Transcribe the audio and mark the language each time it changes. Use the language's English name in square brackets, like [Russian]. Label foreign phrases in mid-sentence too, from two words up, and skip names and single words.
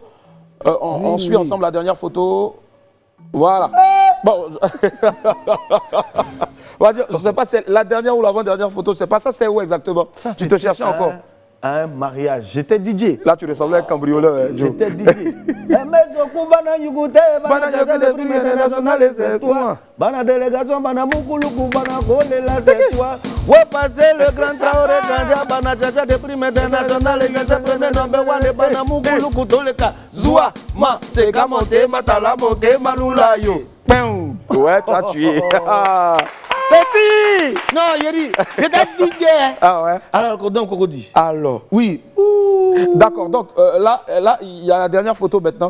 [French] On suit ensemble la dernière photo. Voilà. Bon. On va dire, je ne sais pas si c'est la dernière ou l'avant-dernière photo, je ne sais pas. Ça, c'est où exactement? Ça, Tu te c'était cherchais encore? à un mariage. J'étais DJ. Là, tu ressemblais à un cambrioleur, hein, Joe. J'étais DJ. [Lingala] Bana délégation, bana mukuluku, bana kolela, [French] c'est toi. Ouais, passer le grand Traoré, Gandia, [Lingala] bana chacha [French] de prime international, et chacha premier [English] number one, [Lingala] bana mukuluku, toleka. Zoua, ma, c'est kamonte, matala, moke, malula, yo. [French] Boum. Ouais, toi, tu es. Petit! Non, Yeri, j'étais DJ. Ah ouais? Alors, donc, Cocody. Alors. Oui. D'accord, donc là, il y a la dernière photo maintenant.